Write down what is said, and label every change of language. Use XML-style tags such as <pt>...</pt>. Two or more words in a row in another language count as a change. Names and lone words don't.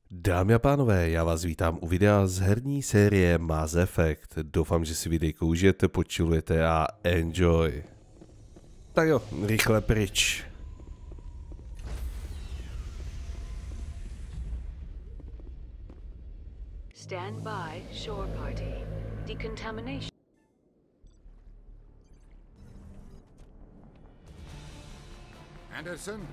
<cs>Dámy a pánové, já vás vítám u videa z herní série Mass Effect. Doufám, že si videjko užijete, počilujete a enjoy. Tak jo, rychle pryč.</cs> <en>Stand by, shore party. Decontamination. Anderson?</en>